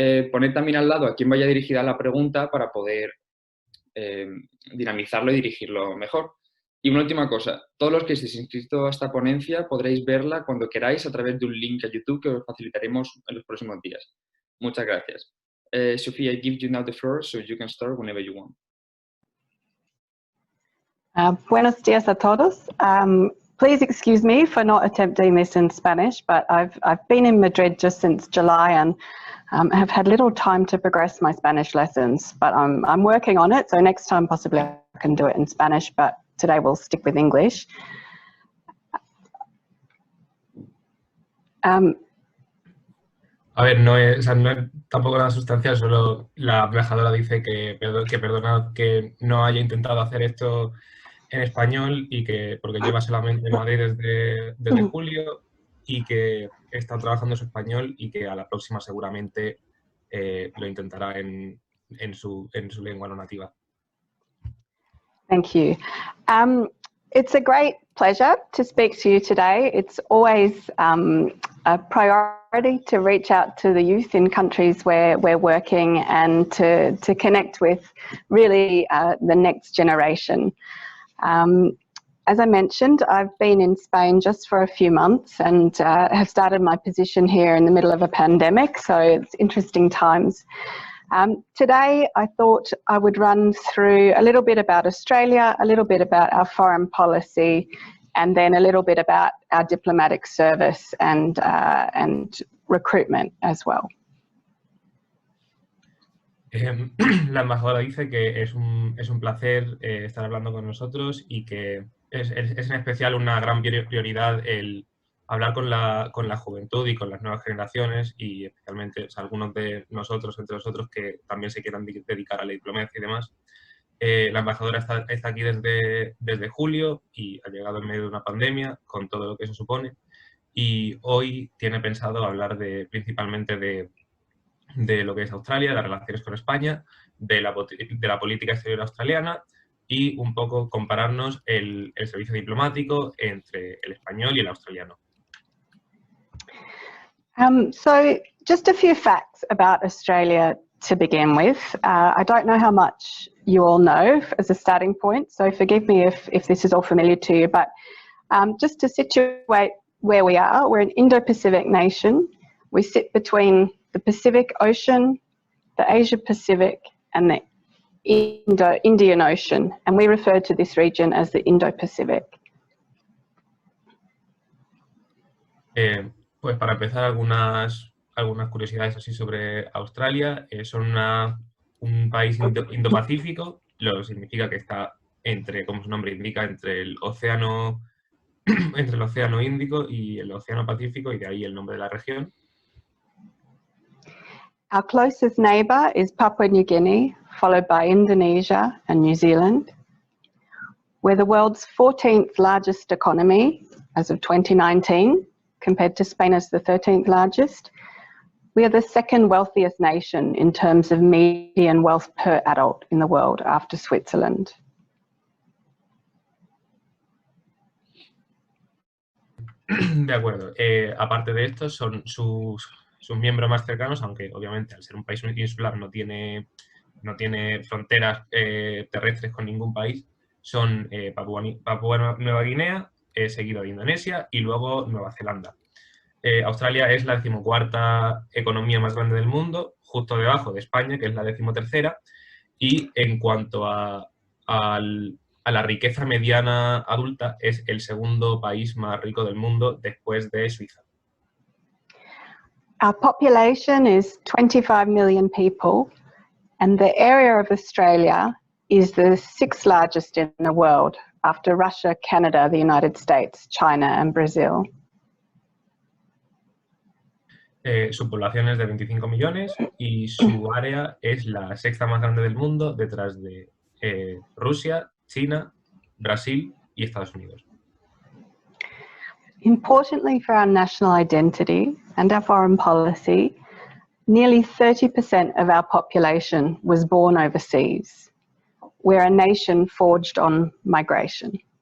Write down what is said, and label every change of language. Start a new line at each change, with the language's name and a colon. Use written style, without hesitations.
Spanish: Poned también al lado a quién vaya dirigida la pregunta para poder dinamizarlo y dirigirlo mejor. Y una última cosa, todos los que estéis inscritos a esta ponencia podréis verla cuando queráis a través de un link a YouTube que os facilitaremos en los próximos días. Muchas gracias.
English: Sofía, I give you now the floor so you can start whenever you want.
Spanish: Buenos días a todos.
English: Please excuse me for not attempting this in Spanish, but I've been in Madrid just since July and have had little time to progress my Spanish lessons, but I'm working on it, so next time possibly I can do it in Spanish, but today we'll stick with English.
Spanish: A ver, no es tampoco nada sustancial, solo la embajadora dice que perdona que no haya intentado hacer esto en español y que porque lleva solamente en Madrid desde julio y que está trabajando su español y que a la próxima seguramente lo intentará en su lengua no nativa.
English: Thank you. It's a great pleasure to speak to you today. It's always a priority to reach out to the youth in countries where we're working and to connect with really the next generation. As I mentioned, I've been in Spain just for a few months and have started my position here in the middle of a pandemic, so it's interesting times. Today, I thought I would run through a little bit about Australia, a little bit about our foreign policy, and then a little bit about our diplomatic service and recruitment as well.
Spanish: La embajadora dice que es un placer estar hablando con nosotros y que es en especial una gran prioridad el hablar con la juventud y con las nuevas generaciones y especialmente algunos de nosotros, entre nosotros, que también se quieran dedicar a la diplomacia y demás. La embajadora está aquí desde julio y ha llegado en medio de una pandemia con todo lo que eso supone y hoy tiene pensado hablar principalmente de lo que es Australia, de las relaciones con España, de la política exterior australiana y un poco compararnos el servicio diplomático entre el español y el australiano.
English: So just a few facts about Australia to begin with. I don't know how much you all know as a starting point, so forgive me if this is all familiar to you, but just to situate where we are, we're an Indo-Pacific nation. We sit between the Pacific Ocean, the Asia Pacific, and the Indian Ocean, and we refer to this region as the Indo-Pacific.
Spanish: Pues para empezar, algunas curiosidades así sobre Australia. Son un país Indo-Pacífico, lo que significa que está entre, como su nombre indica, entre el océano Índico y el océano Pacífico, y de ahí el nombre de la región.
English: Our closest neighbour is Papua New Guinea, followed by Indonesia and New Zealand. We're the world's 14th largest economy as of 2019, compared to Spain as the 13th largest. We are the second wealthiest nation in terms of median wealth per adult in the world after Switzerland.
Spanish: De acuerdo. Aparte de esto, son sus miembros más cercanos, aunque obviamente al ser un país insular no tiene fronteras terrestres con ningún país, son Papúa Nueva Guinea, seguido de Indonesia y luego Nueva Zelanda. Australia es la 14ª economía más grande del mundo, justo debajo de España, que es la 13ª, y en cuanto a la riqueza mediana adulta, es el segundo país más rico del mundo después de Suiza.
English: Our population is 25 million people, and the area of Australia is the 6th largest in the world, after Russia, Canada, the United States, China and Brazil.
Spanish: Su población es de 25 millones y su área es la 6ª más grande del mundo, detrás de Rusia, China, Brasil y Estados Unidos.
English: Importantly for our national identity and our foreign policy, nearly 30% of our population was born overseas. We're a nation forged on migration.